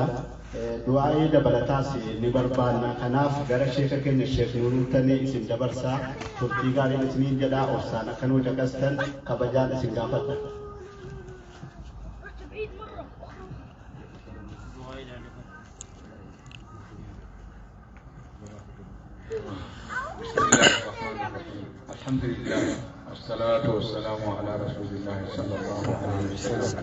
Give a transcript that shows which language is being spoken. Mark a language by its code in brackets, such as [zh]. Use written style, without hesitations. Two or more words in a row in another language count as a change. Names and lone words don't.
[om] Du'aa dabalataas ni barbaanna kanaaf gara sheeka keenya sheek nuurtanii isin dabarsaa turtii gaariin isiniin jedhaa obsaan akka nu caqastan kabajaan isin gaafadha. [ar] الحمد لله والصلاة والسلام على رسول الله صلى الله عليه وسلم.